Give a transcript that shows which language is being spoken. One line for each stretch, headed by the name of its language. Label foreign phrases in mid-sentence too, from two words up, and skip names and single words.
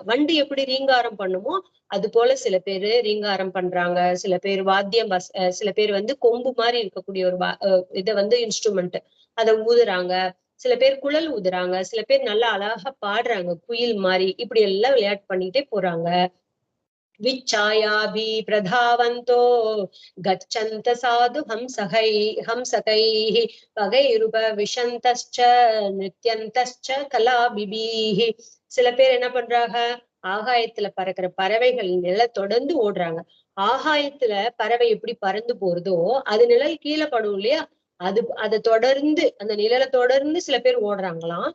Tamil: வண்டி எப்படி ரீங்காரம் பண்ணுமோ அது போல சில பேரு ரீங்காரம் பண்றாங்க. சில பேர் வாத்தியம், சில பேர் கொம்பு மாதிரி இருக்கக்கூடிய ஒரு இத இன்ஸ்ட்ருமெண்ட் அதை ஊதுறாங்க. சில பேர் குழல் ஊதுறாங்க, சில பேர் நல்லா அழகா பாடுறாங்க குயில் மாதிரி. இப்படி எல்லாம் விளையாட்டு பண்ணிட்டே போறாங்க.
Sanskrit: विच्छायाभि प्रधावन्तो गच्छन्त साधु हंसकैः पगैरुपविशन्तश्च नृत्यन्तश्च कलापिभिः.
Tamil: சில பேர் என்ன பண்றாங்க, ஆகாயத்துல பறக்கிற பறவைகள் நிழல் தொடர்ந்து ஓடுறாங்க. ஆகாயத்துல பறவை எப்படி பறந்து போறதோ அது நிழல் கீழே படும் இல்லையா, அதை தொடர்ந்து அந்த நிழலை தொடர்ந்து சில பேர் ஓடுறாங்களாம்.